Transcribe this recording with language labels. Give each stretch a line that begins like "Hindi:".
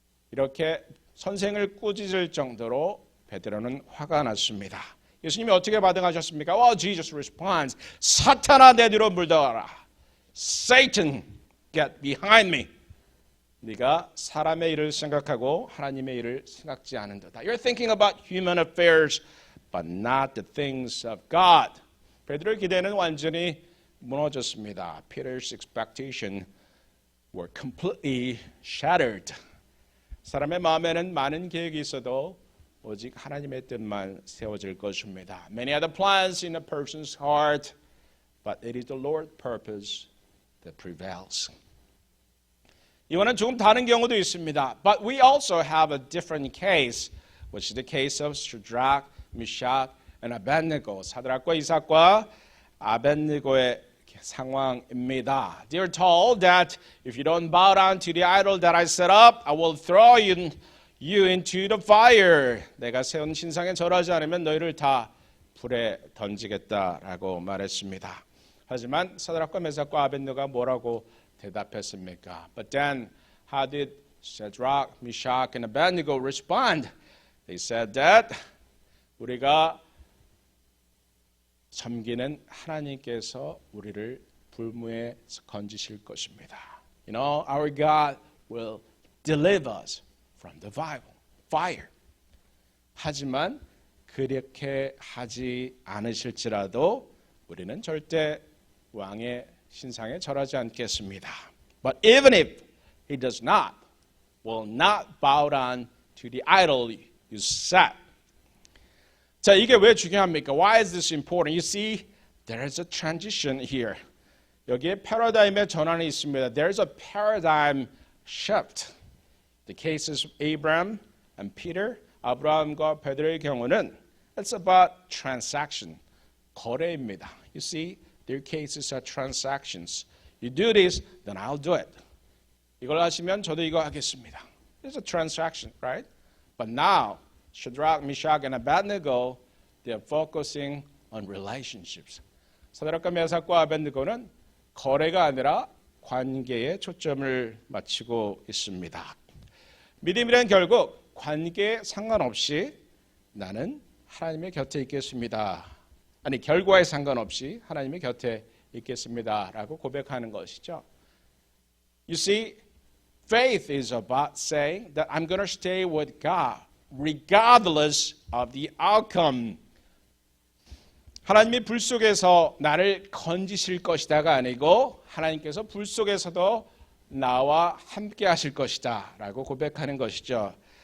Korean: 이렇게 선생을 꾸짖을 정도로 베드로는 화가 났습니다. 예수님이 어떻게 반응하셨습니까?
English: Well, Jesus responds,
Korean: 사탄아 내 뒤로 물러가라.
English: Satan, get behind me.
Korean: 네가 사람의 일을 생각하고 하나님의 일을 생각지 않는다.
English: You're thinking about human affairs, but not the things of God.
Korean: 베드로의 기대는 완전히 무너졌습니다.
English: Peter's expectation were completely shattered.
Korean: 사람의 마음에는 많은 계획이 있어도 오직 하나님의 뜻만 세워질 것입니다.
English: Many are the plans in a person's heart, but it is the Lord's purpose that prevails.
Korean: 이거는 조금 다른 경우도 있습니다.
English: But we also have a different case, which is the case of Shadrach, Meshach, and Abednego.
Korean: 사드락과 이삭과 아벤느고의 상황입니다.
English: They are told that if you don't bow down to the idol that I set up, I will throw you into the fire.
Korean: 내가 세운 신상에 절하지 않으면 너희를 다 불에 던지겠다라고 말했습니다. 하지만 사드락과 메삭과 아벤느고가 뭐라고 대답했습니까?
English: But then how did Shadrach, Meshach, and Abednego respond? They said that
Korean: 우리가 섬기는 하나님께서 우리를 불무에 건지실 것입니다.
English: You know, our God will deliver us from the fire.
Korean: 하지만 그렇게 하지 않으실지라도 우리는 절대 왕의 신상에 절하지 않겠습니다.
English: But even if he does not, will not bow down to the idol you set.
Korean: 자, 이게 왜 중요합니까?
English: Why is this important? You see, there is a transition here.
Korean: 여기에 패러다임의 전환이 있습니다.
English: There is a paradigm shift. The cases of Abraham and Peter,
Korean: 아브라함과 베드로의 경우는
English: it's about transaction,
Korean: 거래입니다.
English: You see, their cases are transactions. You do this, then I'll do it.
Korean: 이걸 하시면 저도 이거 하겠습니다.
English: It's a transaction, right? But now, Shadrach, Meshach, and Abednego, they are focusing on relationships.
Korean: 사드락과 메삭과 아벤느고는 거래가 아니라 관계에 초점을 맞추고 있습니다. 믿음이란 결국 관계에 상관없이 나는 하나님의 곁에 있겠습니다. 아니 결과에 상관없이 하나님의 곁에 있겠습니다라고 고백하는 것이죠. You see, faith is about saying that I'm going to stay with God regardless of the outcome. 하나님이 불 속에서 나를 건지실 것이다가 아니고 하나님께서 불 속에서도 나와 함께 하실 것이다 라고 고백하는 것이죠.